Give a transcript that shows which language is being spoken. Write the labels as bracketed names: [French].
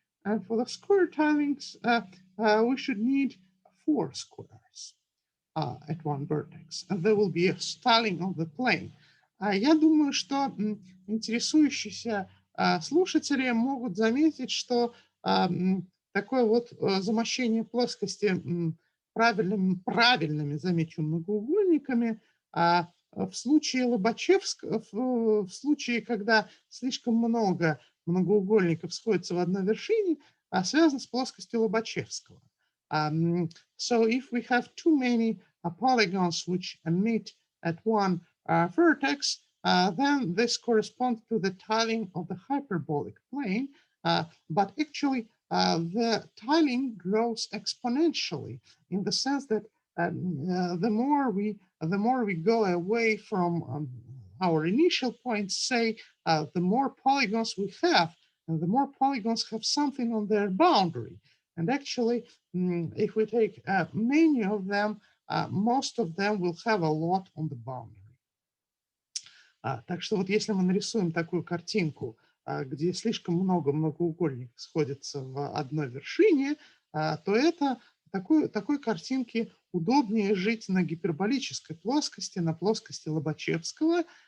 [English] And for the square tilings, we should need 4 squares at one vertex. And there will be a tiling of the plane. [Russian] Я думаю, что интересующиеся слушатели могут заметить, что такое вот замощение плоскости правильными, замечу, многоугольниками в случае Лобачевского, в случае, когда слишком много многоугольников сходятся в одной вершине, связано с плоскостью Лобачевского. [English] So if we have too many polygons which meet at one vertex, then this corresponds to the tiling of the hyperbolic plane. But actually, the tiling grows exponentially in the sense that the more we go away from our initial point, say, the more polygons we have, and the more polygons have something on their boundary. And actually, if we take many of them, most of them will have a lot on the boundary. [Russian] Так что вот если мы нарисуем такую картинку, где слишком много многоугольников сходится в одной вершине, то это такой картинке удобнее жить на гиперболической плоскости, на плоскости Лобачевского.